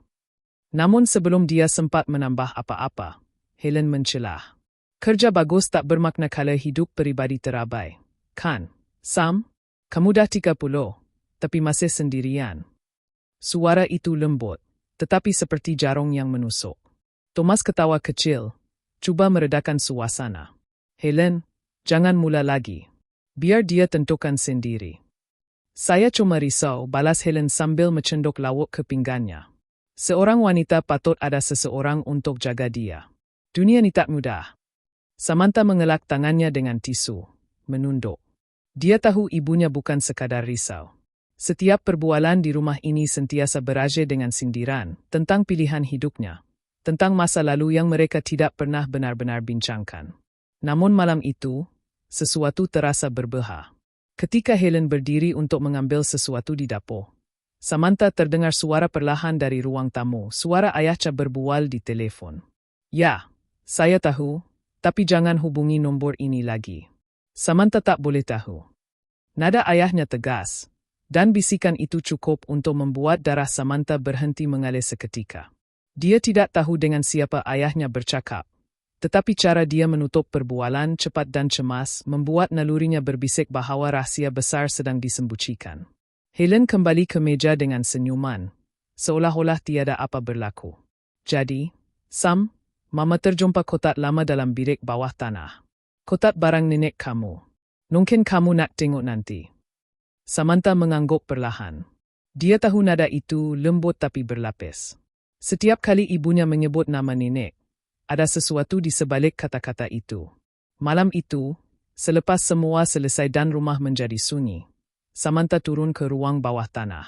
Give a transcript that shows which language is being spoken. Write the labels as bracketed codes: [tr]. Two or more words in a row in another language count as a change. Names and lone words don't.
[ms] Namun sebelum dia sempat menambah apa-apa, Helen mencelah. Kerja bagus tak bermakna kalau hidup pribadi terabai. Kan, Sam? Kamu dah 30, tapi masih sendirian. Suara itu lembut, tetapi seperti jarum yang menusuk. Thomas ketawa kecil, cuba meredakan suasana. Helen, jangan mula lagi. Biar dia tentukan sendiri. Saya cuma risau, balas Helen sambil mencendok lauk ke pinggannya. Seorang wanita patut ada seseorang untuk jaga dia. Dunia ni tak mudah. Samantha mengelak tangannya dengan tisu, menunduk. Dia tahu ibunya bukan sekadar risau. Setiap perbualan di rumah ini sentiasa beraja dengan sindiran tentang pilihan hidupnya, tentang masa lalu yang mereka tidak pernah benar-benar bincangkan. Namun malam itu, sesuatu terasa berbeda. Ketika Helen berdiri untuk mengambil sesuatu di dapur, Samantha terdengar suara perlahan dari ruang tamu, suara ayahnya berbual di telepon. Ya, saya tahu, tapi jangan hubungi nombor ini lagi. Samantha tak boleh tahu. Nada ayahnya tegas, dan bisikan itu cukup untuk membuat darah Samantha berhenti mengalir seketika. Dia tidak tahu dengan siapa ayahnya bercakap, tetapi cara dia menutup perbualan cepat dan cemas membuat nalurinya berbisik bahawa rahasia besar sedang disembunyikan. Helen kembali ke meja dengan senyuman, seolah-olah tiada apa berlaku. Jadi, Sam, Mama terjumpa kotak lama dalam bilik bawah tanah. Kotak barang nenek kamu. Mungkin kamu nak tengok nanti. Samantha mengangguk perlahan. Dia tahu nada itu lembut tapi berlapis. Setiap kali ibunya menyebut nama nenek, ada sesuatu di sebalik kata-kata itu. Malam itu, selepas semua selesai dan rumah menjadi sunyi, Samantha turun ke ruang bawah tanah.